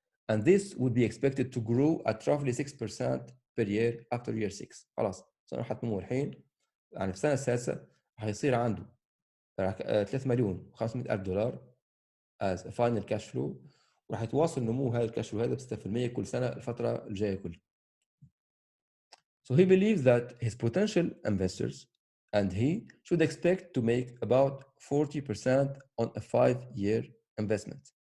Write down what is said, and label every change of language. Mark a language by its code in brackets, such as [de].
[en] And this would be expected to grow at roughly 6% per year after year 6. [ar] خلاص صار حتنمو الحين، يعني في السنة السادسة هيصير عنده 3 مليون و500 ألف دولار [en] as a final cash flow، [ar] وراح يتواصل نمو هذا الكاش فلو هذا ب 6% كل سنة الفترة الجاية كلها. [en] So he believes that his potential investors and he should expect to make about 40% on a 5-year investment.